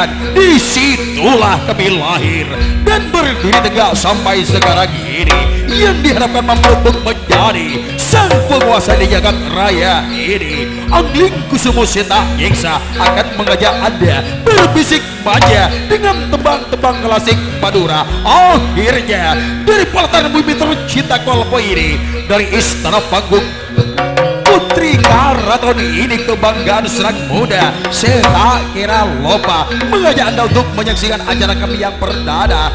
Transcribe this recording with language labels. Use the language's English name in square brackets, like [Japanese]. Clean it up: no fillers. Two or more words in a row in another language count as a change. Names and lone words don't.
[Indonesian] Disitulah kami lahir dan berdiri tegak sampai sekarang ini, yang diharapkan mampu untuk menjadi sang penguasa di jagat raya ini. Angling Kusumo Seta Yeksa akan mengajak Anda berbisik manja dengan tembang-tembang klasik Madura. Akhirnya dari pelataran bumi tercinta Kolpo ini, dari istana panggung Putri Karaton ini, kebanggaan serak muda, saya tak kira lupa mengajak Anda untuk menyaksikan acara kami yang perdana.